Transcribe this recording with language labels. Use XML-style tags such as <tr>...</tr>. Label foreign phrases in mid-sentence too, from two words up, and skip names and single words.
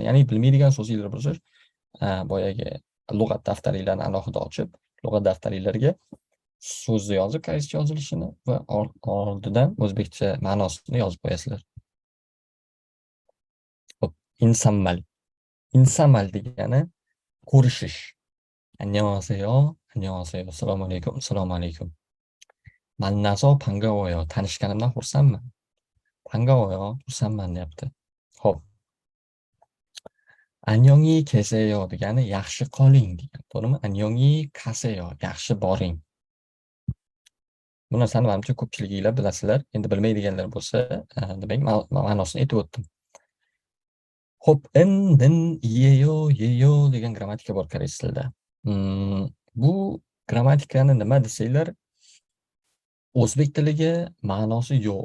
<uz>Ya'ni bilmaydigan so'zinglar bo'lsa, boyagi lug'at daftaringlarni alohida ochib, lug'at daftaringlarga so'zni yozib, koreyscha yozilishini va oldidan o'zbekcha ma'nosini yozib qo'yasizlar. Xo'p, insammal. Insammal degani ko'rishish.</uz> <ko>Annyeonghaseyo, 안녕하세요.</ko> <uz>assalomu alaykum. Assalomu alaykum.</uz> <ko>만나서 반가워요.</ko> <uz>tanishganimdan xursandman. 반가워요. xursandman deyapti. Xo'p.</uz> <ko>안녕히 계세요</ko> <uz>degani yaxshi qoling degan. To'g'rimi?</uz> <ko>안녕히 가세요.</ko> <uz>Yaxshi boring. Bu narsani menimcha ko'pchiliginglar bilasizlar. Endi bilmaydiganlar bo'lsa, demak ma'nosini aytib o'tdim. Xo'p, in, yeyo, yeyo degan grammatika bor koreys tilida. Bu grammatikani nima desanglar, o'zbek tiliga ma'nosi yo'q.</uz>